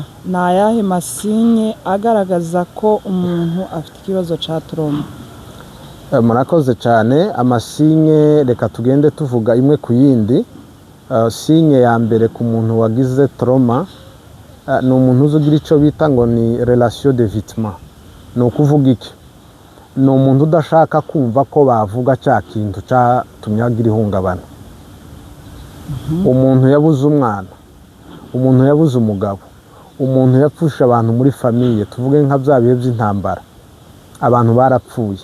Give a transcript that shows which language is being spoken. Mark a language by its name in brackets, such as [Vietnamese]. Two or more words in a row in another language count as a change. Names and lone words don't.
[Kinyarwanda] Ni ayahe masinye agaragaza ko umuntu afite ikibazo cya trauma? Murakoze cyane. Amasinye reka tugende tuvuga imwe ku yindi. Sinye ya mbere ku muntu wagize trauma ni umuntu uzugira icyo bita ngo ni [French] relation de victime. [Kinyarwanda] Ni ukuvuga iki? Ni umuntu udashaka kumva ko bavuga cya kintu cyatumye agira ihungabana. Umuntu yabuze umwana, umuntu yabuze umugabo, umuntu yapfusha abantu muri famiye, tuvuge nka bya bihe by'intambara, abantu barapfuye.